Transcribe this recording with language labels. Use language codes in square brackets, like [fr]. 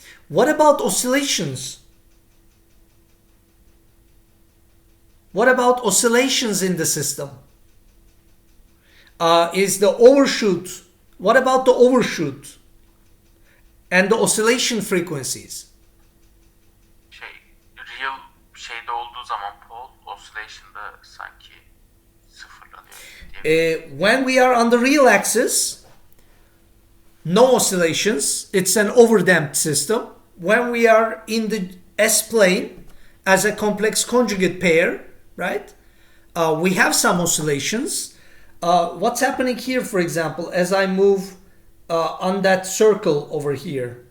[en] What about oscillations? What about oscillations in the system? Is the overshoot? What about the overshoot and the oscillation frequencies? [tr] Real şeyde olduğu zaman pole oscillation'da sanki sıfırlanıyor. [en] When we are on the real axis, no oscillations. It's an overdamped system. When we are in the S-plane as a complex conjugate pair, right? we have some oscillations. What's happening here, for example, as I move on that circle over here?